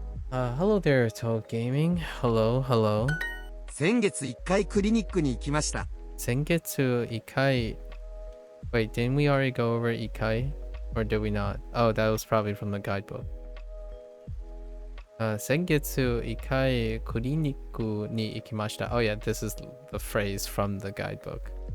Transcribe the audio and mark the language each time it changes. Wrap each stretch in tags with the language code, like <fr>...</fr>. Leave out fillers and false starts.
<en>Hello there, Toad Gaming. Hello.</en> <ja>先月1回クリニックに行きました。 Sengetsu ikai.</ja> <en>Wait, didn't we already go over ikai? Or did we not? Oh, that was probably from the guidebook.</en> <ja>Sengetsu ikai kuriniku ni ikimashita.</ja> <en>Oh yeah, this is the phrase from the guidebook.</en>